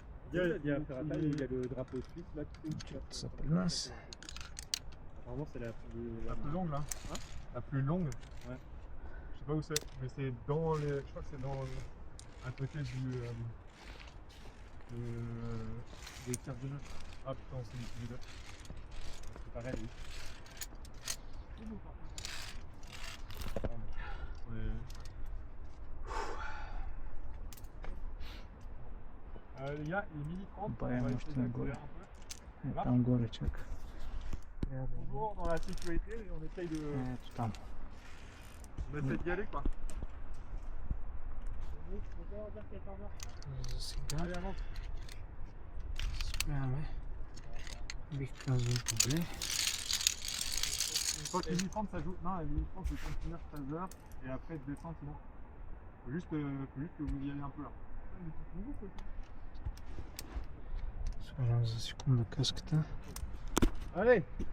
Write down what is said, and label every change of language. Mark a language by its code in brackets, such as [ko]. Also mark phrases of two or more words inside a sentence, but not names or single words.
[fr] Il y a le drapeau suisse là qui [bg] Ça при нас. [fr] Apparemment, c'est la La plus longue là. Hein? La plus longue. Ouais. Je sais pas où c'est, mais c'est dans les. Je crois que c'est dans à côté du. des cartes de notes. Ah putain, c'est celui-là. C'est pareil, oui. Les gars, il est midi 30. Bah, on va moi, essayer je te d'accélérer le un peu. [bg] Там горе, чак. [fr] Toujours dans la sécurité et on essaye de. [bg] Ето там. [fr] On essaye d'y aller quoi. [bg] За сега [fr] Allez, avance. [bg] спряме. Бих казал добре. [fr] Une fois qu'il est midi 30, ça joue. Non, midi 30, c'est continuer 13h et après descendre sinon. Faut juste que vous y allez un peu là. [bg] Сложам за секунда каската. [fr] Allez!